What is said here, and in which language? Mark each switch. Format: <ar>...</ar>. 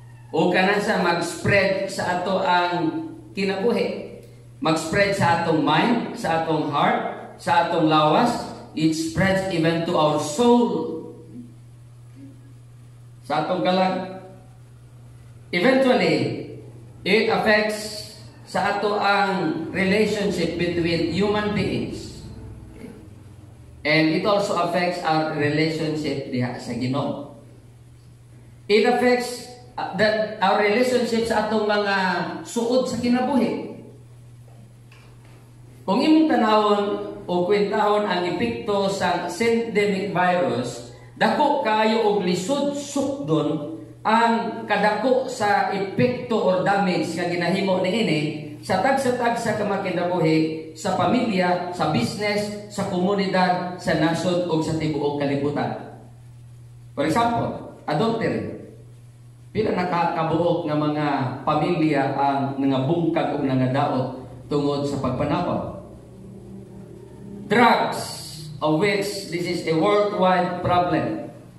<ceb>O kana sa mag-spread sa ato ang kinabuhi. Mag-spread sa atong mind, sa atong heart, sa atong lawas.</ceb> <en>It spreads even to our soul.</en> <ceb>Sa atong kalag.</ceb> <en>Eventually, it affects</en> <ceb>sa ato ang</ceb> <en>relationship between human beings. And it also affects our relationship</en> <ceb>diha sa Ginoo.</ceb> <en>It affects our relationship</en> <ceb>sa atong mga suod sa kinabuhi. Kung imong tanawon o kwentahon ang epekto sa syndemic virus, dako kayo og lisod sukdon ang kadako sa epekto or damage nga ginahimo niini sa tagsa-tagsa ka makinabuhi sa pamilya, sa business, sa komunidad, sa nasod o sa tibuok kalibutan.</ceb> <en>For example, adultery.</en> <ceb>Pila nakakabuok nga mga pamilya ang nangabungkag o nangadaot tungod sa pagpanapaw.</ceb> <en>Drugs, of which this is a worldwide problem.</en>